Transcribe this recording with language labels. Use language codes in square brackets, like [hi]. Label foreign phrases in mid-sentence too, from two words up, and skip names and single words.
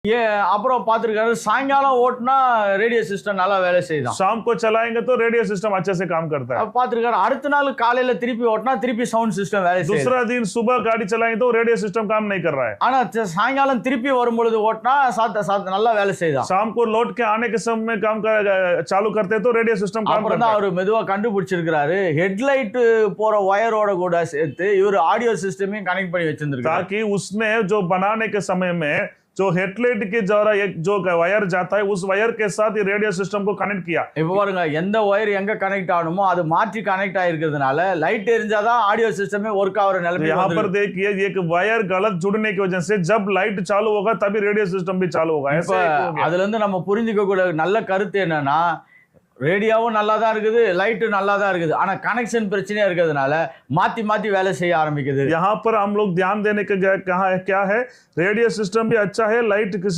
[ta] ये அப்புறம் பார்த்திருக்காரு சாயங்காலம் ஓட்டுனா [en] radio system [ta] நல்லா வேலை செய்யுதாம். [hi] शाम को चलाएंगे तो [en] radio system [hi] अच्छे से काम करता है। [ta] பார்த்திருக்காரு அடுத்த நாள் காலையில திருப்பி ஓட்டுனா திருப்பி [en] sound system [ta] வேலை செய்யுது. [hi] दूसरा दिन सुबह गाड़ी चलाएंगे तो [en] radio system [hi] काम नहीं कर रहा है। [ta] ஆனா சாயங்காலம் திருப்பி வரும்பொழுது ஓட்டுனா நல்லா வேலை செய்யுதாம். [hi] शाम को लौट के आने के समय काम चालू करते हैं तो [en] radio system [hi] काम करता है। [ta] அவர் மெதுவா கண்டுபிடிச்சிருக்காரு ஹெட்லைட் போற வயரோட கூட சேர்த்து இவர் [en] audio system connect [ta] பண்ணி வச்சிருந்திருக்காரு [hi] ताकि उसमें जो बनाने के समय में जो हेडलाइट के द्वारा एक जो वायर जाता है उस वायर के साथ ये [en] radio system [hi] को कनेक्ट किया। [ta] இப்போ பாருங்க எந்த வயர் எங்க கனெக்ட் ஆகணுமோ அது மாற்றி கனெக்ட் ஆயிருக்கிறதுனால லைட் எரிஞ்சாதான் [en] audio system work [ta] ஆகுற நிலைமை [hi] यहाँ पर देखिए एक वायर गलत जुड़ने की वजह से जब लाइट चालू होगा तभी [en] radio system [hi] भी चालू होगा। ऐसे [ta] அதுல இருந்து நம்ம புரிஞ்சுக்க கூடிய நல்ல கருத்து என்னன்னா ரேடியோவும் நல்லா தான் இருக்குது லைட்டும் நல்லா தான் இருக்குது ஆனா கனெக்ஷன் பிரச்சனையா இருக்கிறதுனால மாத்தி மாத்தி வேலை செய்ய ஆரம்பிக்குது। [hi] यहाँ पर हम लोग ध्यान देने का क्या है [en] radio system [hi] भी अच्छा है लाइट